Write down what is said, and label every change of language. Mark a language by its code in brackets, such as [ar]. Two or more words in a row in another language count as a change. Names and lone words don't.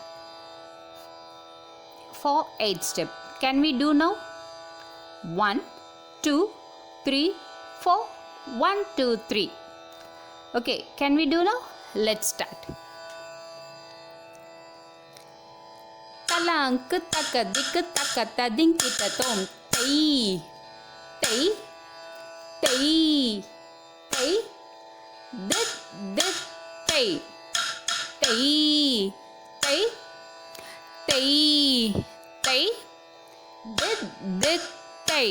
[en] For 8th step, can we do now? 1, 2, 3, 4. 1, 2, 3. Okay, can we do now? Let's start. Talank takadik takatadink itatom. Tay. Tay. Tay. Tay. Dit. Tay. Tay. Tay. Tay. Tay. Dit. Tay.